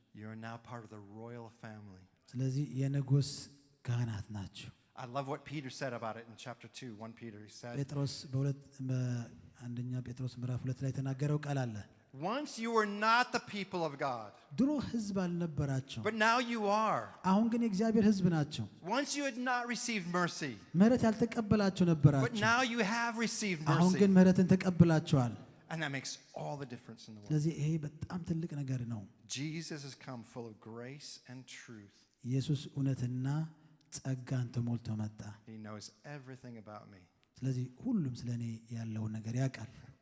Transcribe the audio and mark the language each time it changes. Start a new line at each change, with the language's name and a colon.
English: You are now part of the royal family.
Amharic: ስለዚህ የንጉስ ካህናት ናችሁ።
English: I love what Peter said about it in chapter 2, 1 Peter. He said,
Amharic: ጴጥሮስ በአንደኛ ጴጥሮስ ምዕራፍ 2 ላይ የተናገረው ቃል አለ።
English: Once you were not the people of God,
Amharic: ድሮ ሕዝብ አልነበራቸው፣
English: but now you are.
Amharic: አሁን ግን የእግዚአብሔር ሕዝብ ናቸው።
English: Once you had not received mercy,
Amharic: ምህረት ያልተቀበላቸው
English: but
Amharic: ነበራቸው፣
English: now you have received
Amharic: አሁን
English: mercy.
Amharic: ግን ምህረትን ተቀብላቸዋል።
English: And that makes all the difference in the world.
Amharic: ስለዚህ ይሄ በጣም ትልቅ ነገር ነው።
English: Jesus has come full of grace and truth.
Amharic: ኢየሱስ እውነትና ጸጋን ተሞልቶ መጣ።
English: He knows everything about me.
Amharic: ስለዚህ ሁሉም ስለኔ ያለውን ነገር ያውቃል።